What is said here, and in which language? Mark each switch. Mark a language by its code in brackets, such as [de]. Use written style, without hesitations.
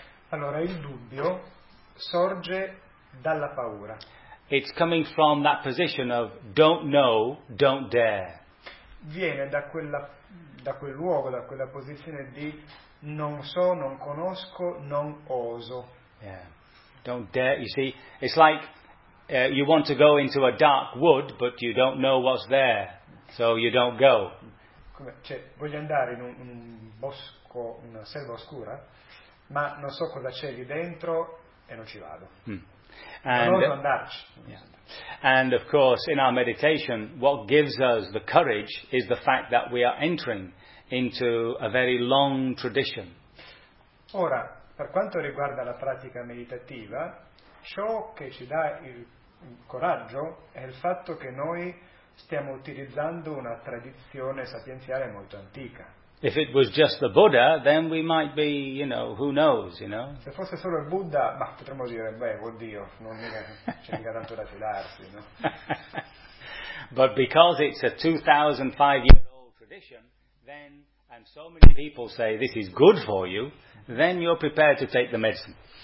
[it] Allora il dubbio sorge dalla paura. [en] It's coming from that position of don't know, don't dare. [it] Viene da quella da quel luogo, da quella posizione di non so, non conosco, non oso. Yeah. [en] Don't dare, you see, it's like you want to go into a dark wood, but you don't know what's there, so you don't go. [it] Cioè, voglio andare in un bosco, una selva oscura, ma non so cosa c'è lì dentro e non ci vado. [en] And, [it] non voglio andarci. Yeah. [en] And of course, in our meditation, what gives us the courage is the fact that we are entering into a very long tradition. [it] Ora, per quanto riguarda la pratica meditativa, ciò che ci dà il coraggio è il fatto che noi stiamo utilizzando una tradizione sapienziale molto antica. [en] If it was just the Buddha, then we might be, you know, who knows, you know? [it] Se fosse solo il Buddha, ma potremmo dire, beh, oddio, non mi c'è mica tanto da fidarsi, no? [en] But because it's a 2,500-year-old tradition, then, and so many people say this is good for you, then you're prepared to take the medicine.